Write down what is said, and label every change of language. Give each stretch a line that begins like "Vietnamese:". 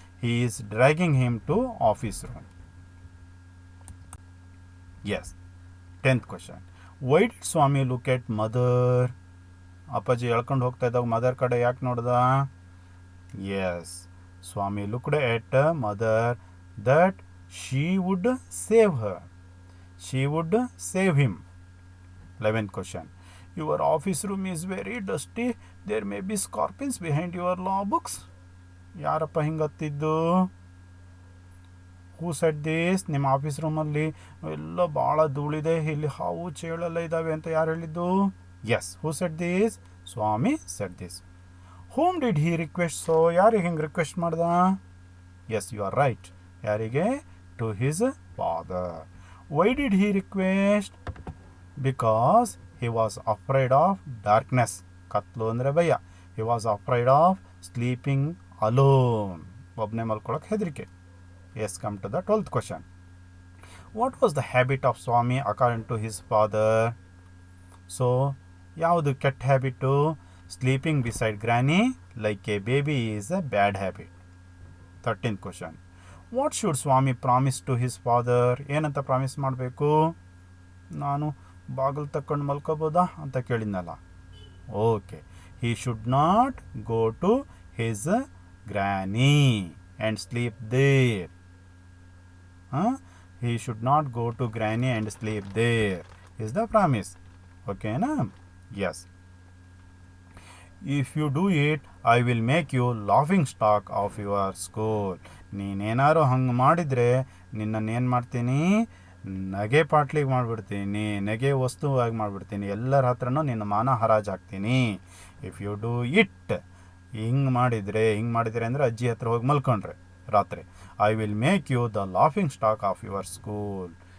English: he is dragging him to office room. Yes. 10th question. Why did Swami look at mother?
Kannada: ಅಪ್ಪಾಜಿ ಎಳ್ಕೊಂಡು ಹೋಗ್ತಾ ಇದ್ದಾಗ mother ಕಡೆ ಯಾಕೆ ನೋಡ್ದ?
English: Yes, Swami looked at mother that she would save her. She would save him. 11th question. Your office room is very dusty. There may be scorpions behind your law books.
Kannada: ಯಾರಪ್ಪ ಹಿಂಗತ್ತಿದ್ದು?
English: Who said this?
Kannada: ನಿಮ್ಮ office ರೂಮಲ್ಲಿ ಎಲ್ಲ ಭಾಳ ಧೂಳಿದೆ, ಇಲ್ಲಿ ಹಾವು ಚೇಳೆಲ್ಲ ಇದ್ದಾವೆ ಅಂತ ಯಾರು ಹೇಳಿದ್ದು?
English: Yes, who said this? Swami said this. Whom did he request?
Kannada: So ಯಾರಿಗೆ ಹಿಂಗೆ ರಿಕ್ವೆಸ್ಟ್ ಮಾಡ್ದ?
English: Yes, you are right.
Kannada: ಯಾರಿಗೆ?
English: To his father. Why did he request? Because he was afraid of darkness.
Kannada: ಕತ್ಲು ಅಂದರೆ ಭಯ.
English: He was afraid of sleeping alone.
Kannada: ಒಬ್ಬನೇ ಮಲ್ಕೊಳ್ಳೋಕೆ ಹೆದರಿಕೆ.
English: Yes, come to the 12th question. What was the habit of Swami according to his father? So,
Kannada: ಯಾವುದು ಕೆಟ್ಟ habit?
English: Sleeping beside granny like a baby is a bad habit. 13th question. What should Swami promise to his father?
Kannada: ಏನಂತ promise ಮಾಡಬೇಕು? ನಾನು ಬಾಗಿಲು ತಕ್ಕೊಂಡು ಮಲ್ಕೋಬೋದಾ ಅಂತ ಕೇಳಿದ್ನಲ್ಲ.
English: Okay, he should not go to his granny and sleep there. He should not go to granny and sleep there is the promise. Okay na? Yes. If you do it, I will make you laughing stock of your school.
Kannada: ನೀನೇನಾರು ಹಂಗೆ ಮಾಡಿದರೆ ನಿನ್ನನ್ನೇನು ಮಾಡ್ತೀನಿ? ನಗೆ ಪಾಟ್ಲಿಗೆ ಮಾಡಿಬಿಡ್ತೀನಿ, ನಗೆ ವಸ್ತುವಾಗಿ ಮಾಡಿಬಿಡ್ತೀನಿ, ಎಲ್ಲರ ಹತ್ರನೂ ನಿನ್ನ ಮಾನ ಹರಾಜು ಹಾಕ್ತೀನಿ.
English: if you do it,
Kannada: ಹಿಂಗೆ ಮಾಡಿದರೆ ಅಂದರೆ ಅಜ್ಜಿ ಹತ್ರ ಹೋಗಿ ಮಲ್ಕೊಂಡ್ರೆ ರಾತ್ರಿ,
English: I will make you the laughing stock of your school.